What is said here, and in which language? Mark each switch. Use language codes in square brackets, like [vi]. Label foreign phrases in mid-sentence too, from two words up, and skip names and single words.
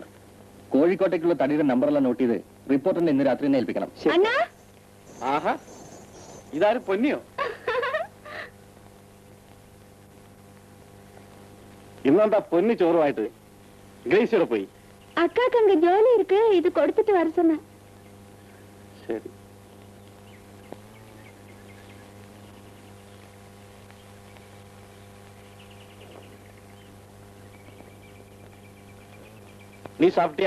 [ml] കോഴിക്കോട്ടേക്കുള്ള തടിയുടെ നമ്പറെല്ലാം നോട്ട് ചെയ്ത് റിപ്പോർട്ടറിനെ ഇന്ന് രാത്രി തന്നെ ഏൽപ്പിക്കണം. ആഹാ, ഇതാരും പൊന്നിയോ? ഇന്നെന്താ പൊന്നി ചോറുമായിട്ട്? ഗ്രേസിയോടെ പോയി. [ta] அக்காக்கு அங்க ஜோலி இருக்கு, இது கொடுத்துட்டு வர சொன்னேன். சரி. நீ சாப்பிட்டியா?